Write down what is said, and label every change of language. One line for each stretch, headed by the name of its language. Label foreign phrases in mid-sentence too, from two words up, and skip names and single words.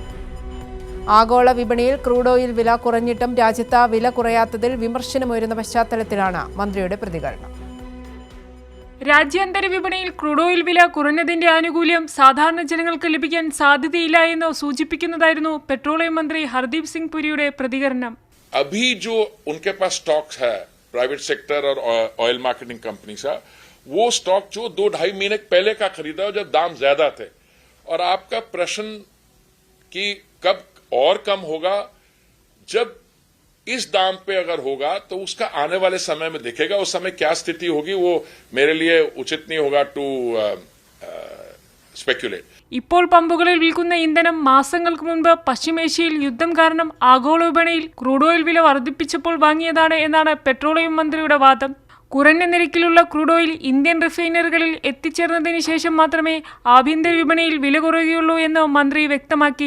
Malayalam: ആഗോള വിപണിയിൽ
English: crude oil
Malayalam: വില കുറഞ്ഞിട്ടും രാജ്യത്ത് വില കുറയാത്തതിൽ വിമർശനമുയരുന്ന പശ്ചാത്തലത്തിലാണ് മന്ത്രിയുടെ പ്രതികരണം. രാജ്യാന്തര വിപണിയിൽ
English: crude oil
Malayalam: വില കുറഞ്ഞതിന്റെ ആനുകൂല്യം സാധാരണ ജനങ്ങൾക്ക് ലഭിക്കാൻ സാധ്യതയില്ല എന്ന് സൂചിപ്പിക്കുന്നതായിരുന്നു പെട്രോളിയം മന്ത്രി ഹർദീപ് സിംഗ് പുരിയുടെ പ്രതികരണം.
Hindi: अभी जो उनके पास स्टॉक्स है
English: private sector
Hindi: और
English: oil marketing company
Hindi: का, वो स्टॉक जो 2-2.5 महीने पहले का खरीदा जब दाम ज्यादा थे. और आपका प्रश्न कि कब और कम होगा, जब इस दाम पे अगर होगा तो उसका आने वाले समय में दिखेगा. उस समय क्या स्थिति होगी वो मेरे लिए उचित नहीं होगा
English: to speculate.
Malayalam: ഇപ്പോൾ പമ്പുകളിൽ വിൽക്കുന്ന ഇന്ധനം മാസങ്ങൾക്ക് മുൻപ് പശ്ചിമേഷ്യയിൽ യുദ്ധം കാരണം ആഗോള വിപണിയിൽ
English: crude oil
Malayalam: വില വർദ്ധിപ്പിച്ചപ്പോൾ വാങ്ങിയതാണ് എന്നാണ് പെട്രോളിയം മന്ത്രിയുടെ വാദം. കുറഞ്ഞ നിരക്കിലുള്ള
English: crude oil
Malayalam: ഇന്ത്യൻ റിഫൈനറികളിൽ എത്തിച്ചേർന്നതിന് ശേഷം മാത്രമേ ആഭ്യന്തര വിപണിയിൽ വില കുറയുകയുള്ളൂ എന്ന് മന്ത്രി വ്യക്തമാക്കി.